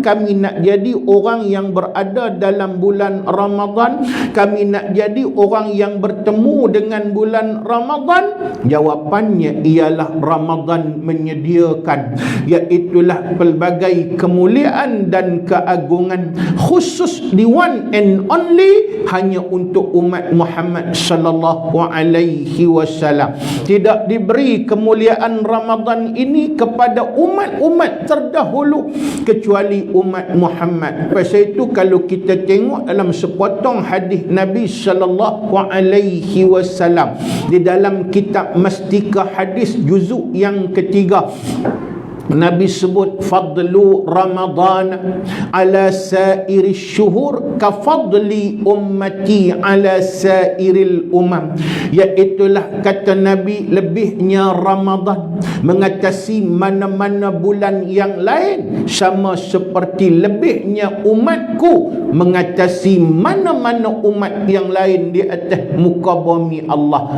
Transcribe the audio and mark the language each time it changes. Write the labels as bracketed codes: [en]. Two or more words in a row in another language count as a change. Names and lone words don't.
[ms] Kami nak jadi orang yang berada dalam bulan Ramadan. Kami nak jadi orang yang bertemu dengan bulan Ramadan. Jawapannya ialah Ramadan menyediakan, iaitulah pelbagai kemuliaan dan keagungan khusus di [en] one and only [ms] hanya untuk umat Muhammad [ar] صلى الله عليه وسلم. [ms] Tidak diberi kemuliaan Ramadan ini kepada umat-umat terdahulu kecuali umat Muhammad. Pasal itu kalau kita tengok dalam sepotong hadis Nabi [ar] صلى الله عليه وسلم [ms] di dalam kitab Mastika Hadis juzuk yang ketiga, Nabi sebut [ar] فضل رمضان على سائر الشهور كفضل أمتي على سائر الأمم, [ms] iaitulah kata Nabi, lebihnya Ramadan mengatasi mana-mana bulan yang lain sama seperti lebihnya umatku mengatasi mana-mana umat yang lain di atas muka bumi Allah.